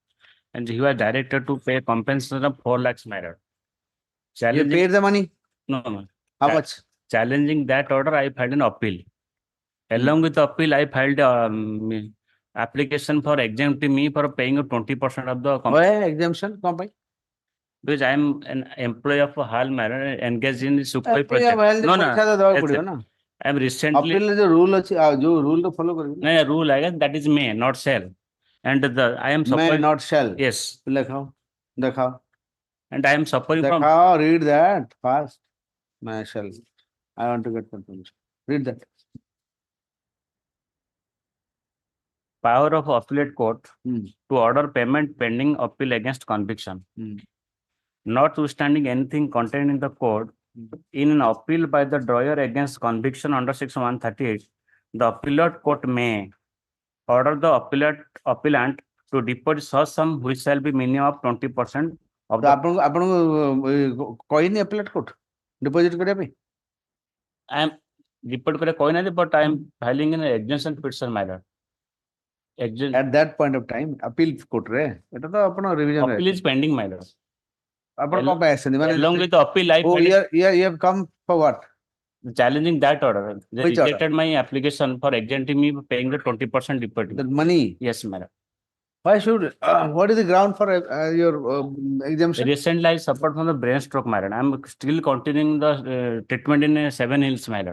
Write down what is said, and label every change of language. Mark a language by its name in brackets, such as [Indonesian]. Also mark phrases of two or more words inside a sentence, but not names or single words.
[English] And he was directed to pay compensation of 4 lakhs, my lord. You Challenging, paid the money? no, no. How That- much? Challenging that order, I filed an appeal. Along with the appeal, I filed application for exempting me for paying 20% of the Why exemption? [Odia] କଣ ପାଇଁ? [English] because I am an employee of HAL, my lord, engaged in the Sukhoi Appeal project. well, No, no, [Odia] ପଇସା ତ ଦେବାକୁ [English] that's [Odia] ପଡିବ [English] it. [Odia] ନା [English] I am recently. [Odia] appeal ରେ ଯୋଉ rule ଅଛି ଆଉ ଯୋଉ rule କୁ follow କରିବେ [English] No, rule, I guess that is may, not shall. And I am may suffering. not shall Yes, [Odia] ଲେଖାଅ ଦେଖାଅ [English] and I am suffering from. ଦେଖାଅ read that fast may shall I want to get confirmation read that Power of appellate court Hmm. to order payment pending appeal against conviction. Hmm. Notwithstanding anything contained in the code, in an appeal by the drawer against conviction under section 138, the appellate court may order the appellant to deposit such sum which shall be minimum of 20% of [Odia] ତ [English] the. [Odia] ଆପଣଙ୍କୁ କହିନି [English] appellate court deposit [Odia] କରିବା ପାଇଁ [English] I am report [Bangla] করে কইনা, [English] but I am filing an exemption petition, my lord. at that point of time appeal court [Odia] ରେ ଏଟା ତ ଆପଣ [English] revision ରେ Appeal is pending, my lord. [Odia] ଆପଣ କଣ ପାଇଁ ଆସିଛନ୍ତି ମାନେ [English] Along with the appeal, I oh filed you have come for what challenging that order. They Which order? rejected my application for exempting me paying the 20% deposit. the money Yes, madam. why should what is the ground for your exemption Recently, I suffered from the brain stroke, madam. I'm still continuing the treatment in 7 Hills, madam.